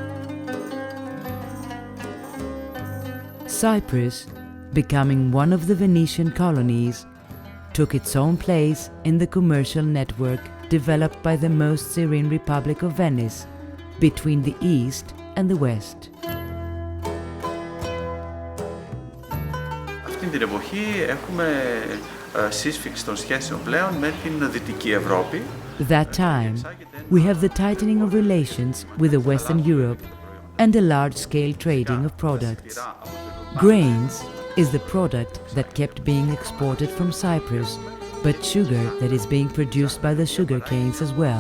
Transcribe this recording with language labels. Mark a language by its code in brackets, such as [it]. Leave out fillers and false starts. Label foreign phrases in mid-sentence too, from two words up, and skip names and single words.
[en] Cyprus, becoming one of the Venetian colonies, took its own place in the commercial network developed by the most serene Republic of Venice between the East and the West. [el] Αυτή την εποχή έχουμε σύσφιξη των σχέσεων πλέον με την Δυτική Ευρώπη. [en] That time, we have the tightening of relations with the Western Europe and a large-scale trading of products. Grains is the product that kept being exported from Cyprus, but sugar that is being produced by the sugar canes as well.